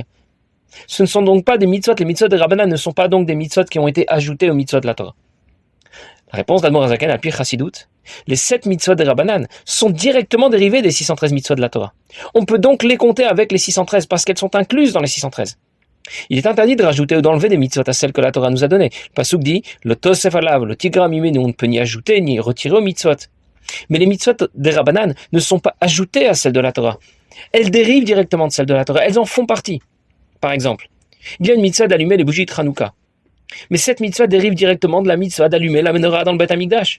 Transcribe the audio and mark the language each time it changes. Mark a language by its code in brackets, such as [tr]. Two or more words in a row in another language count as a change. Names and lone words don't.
[fr] Ce ne sont donc pas des mitzvot, les mitzvot des Rabbanan ne sont pas donc des mitzvot qui ont été ajoutés aux mitzvot de la Torah. La réponse d'Admor HaZaken à Pir Chassidut, les 7 mitzvot des Rabbanan sont directement dérivés des 613 mitzvot de la Torah. On peut donc les compter avec les 613 parce qu'elles sont incluses dans les 613. Il est interdit de rajouter ou d'enlever des mitzvot à celles que la Torah nous a données. Le pasuk dit, [he] לא תוסף עליו לא תגרע ממנו, [fr] on ne peut ni ajouter ni retirer aux mitzvot. Mais les mitzvot des Rabbanan ne sont pas ajoutées à celles de la Torah. Elles dérivent directement de celles de la Torah. Elles en font partie. Par exemple, il y a une mitzvah d'allumer les bougies de Hanouka. Mais cette mitzvah dérive directement de la mitzvah d'allumer la menorah dans le Beth Amikdash.